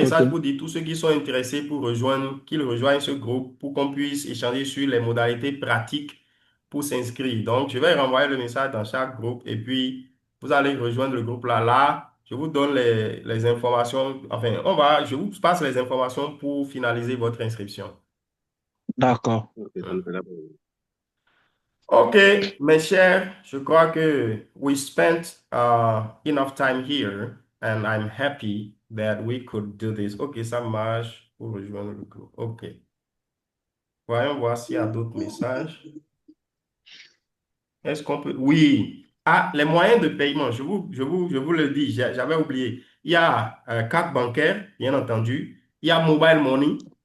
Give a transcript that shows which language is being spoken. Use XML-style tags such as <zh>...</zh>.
<fr>message pour dire tous ceux qui sont intéressés pour rejoindre, qu'ils rejoignent ce groupe pour qu'on puisse échanger sur les modalités pratiques pour s'inscrire. Donc, je vais renvoyer le message dans chaque groupe et puis vous allez rejoindre le groupe là. Là, je vous donne les informations. Enfin, je vous passe les informations pour finaliser votre inscription. d'accord. Ok, ça nous fait la peine. Ok, mes chers, je crois que</fr> <en>we spent enough time here and I'm happy that we could do this.</en> <fr>Ok, ça marche pour rejoindre le groupe. Ok. Voyons voir s'il y a d'autres messages. Est-ce qu'on peut... Oui. Ah, les moyens de paiement, je vous le dis, j'avais oublié. Il y a carte bancaire, bien entendu. Il y a mobile money.</fr>